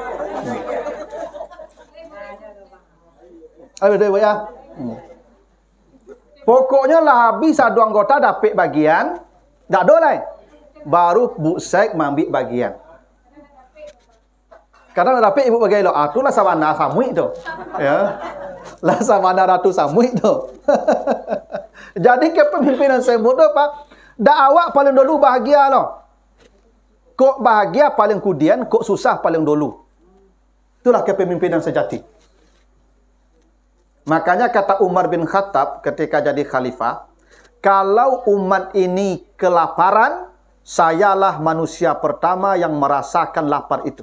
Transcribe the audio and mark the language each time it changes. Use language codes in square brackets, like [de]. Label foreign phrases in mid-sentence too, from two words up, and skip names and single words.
[id] Betul ya. Pokoknya lah habis satu anggota dapat bagian, tak ada lah. Baru Bu Sek ambil bagian. Karena dapat ibu bagian [min] lo, itulah sawana samuik tu. Ya. Lah sawana ratu samuik tu. Jadi kepemimpinan semut tu Pak, dah awak paling dulu bahagia lo. Kok bahagia paling kemudian, kok susah paling dulu. [id] Itulah kepemimpinan sejati. Makanya kata Umar bin Khattab ketika jadi khalifah, kalau umat ini kelaparan, sayalah manusia pertama yang merasakan lapar itu.